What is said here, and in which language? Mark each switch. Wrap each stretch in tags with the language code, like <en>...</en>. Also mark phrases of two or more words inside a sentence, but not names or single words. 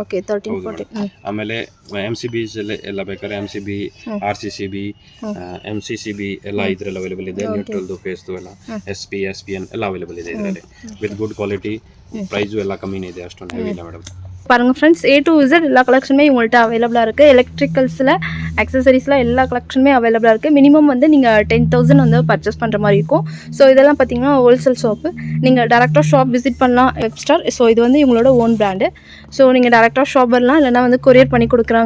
<kn>ಓಕೆ 13 14 ಆಮೇಲೆ MCBs ಎಲ್ಲ ಬೇಕಾದ್ರೆ MCB RCCB MCCB ಎಲ್ಲ ಇದರಲ್ಲಿ ಅವೈಲೇಬಲ್ ಇದೆ</kn> <en>neutral phase</en> <kn>ಎಲ್ಲ SP SPN ಎಲ್ಲ ಅವೈಲೇಬಲ್ ಇದೆ ಇದರಲ್ಲಿ</kn> <en>with good quality price</en> <kn>ಎಲ್ಲ ಕಮ್ಮಿನೇ ಇದೆ ಅಷ್ಟೊಂದು ಹೆವಿ ಇಲ್ಲ ಮೇಡಂ</kn> <ta>பாருங்க फ्रेंड्स</ta> <en>A to Z</en> <ta>எல்லா கலெக்ஷனுமே உங்கள்ட்ட அவைலபிளா இருக்கு எலக்ட்ரிக்கல்ஸ்ல அக்சசரிஸ்லாம் எல்லா கலெக்ஷனுமே அவைலபிளாக இருக்குது. மினிமம் வந்து நீங்கள் 10,000 வந்து பர்ச்சேஸ் பண்ணுற மாதிரி இருக்கும். ஸோ இதெல்லாம் பார்த்தீங்கன்னா</ta> <en>wholesale shop.</en> <ta>நீங்கள் டேரெக்டாக</ta> <en>shop visit</en> <ta>பண்ணலாம் வெப்ஸ்டார். ஸோ இது வந்து இவங்களோட</ta> <en>own brand.</en> <ta>ஸோ நீங்கள் டேரெக்டாக ஷாப் வரலாம், இல்லைனா வந்து கொரியர் பண்ணி கொடுக்குறாங்க.</ta>